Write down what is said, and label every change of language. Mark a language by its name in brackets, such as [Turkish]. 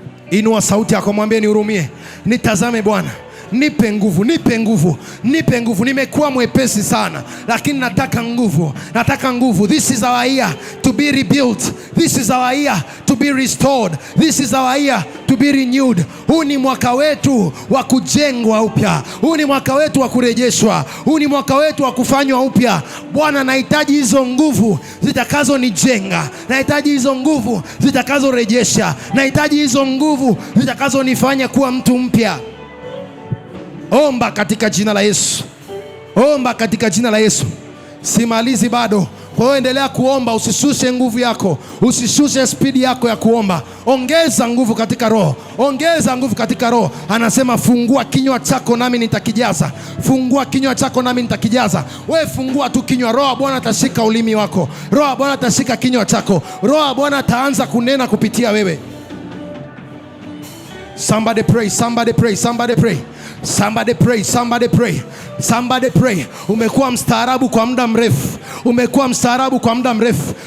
[Swahili] Inua sauti yako, mwambie nihurumie, nitazame Bwana, nipe nguvu, nipe nguvu, nipe nguvu. Nimekuwa mwepesi sana, lakini nataka nguvu, nataka nguvu. [English] This is our year to be rebuilt. This is our year to be restored. This is our year to be renewed. [Swahili] Huu ni mwaka wetu wa kujengwa upya. Huu ni mwaka wetu wa kurejeshwa. Huu ni mwaka wetu wa kufanywa upya. Bwana, nahitaji hizo nguvu zitakazonijenga. Nahitaji hizo nguvu zitakazorejesha. Nahitaji hizo nguvu zitakazonifanya kuwa mtu mpya. Omba katika jina la Yesu. Omba katika jina la Yesu. Simalizi bado. Kwa hiyo endelea kuomba, usishushe nguvu yako, usishushe spidi yako ya kuomba. Ongeza nguvu katika roho. Ongeza nguvu katika roho. Anasema fungua kinywa chako nami nitakijaza. Fungua kinywa chako nami nitakijaza. Wewe fungua tu kinywa, roho Bwana atashika ulimi wako. Roho Bwana atashika kinywa chako. Roho Bwana ataanza kunena kupitia wewe. [English] Somebody pray, somebody pray, somebody pray. Somebody pray, somebody pray. Somebody pray. [Swahili] Umekuwa mstaarabu kwa muda mrefu. Umekuwa mstaarabu kwa muda mrefu.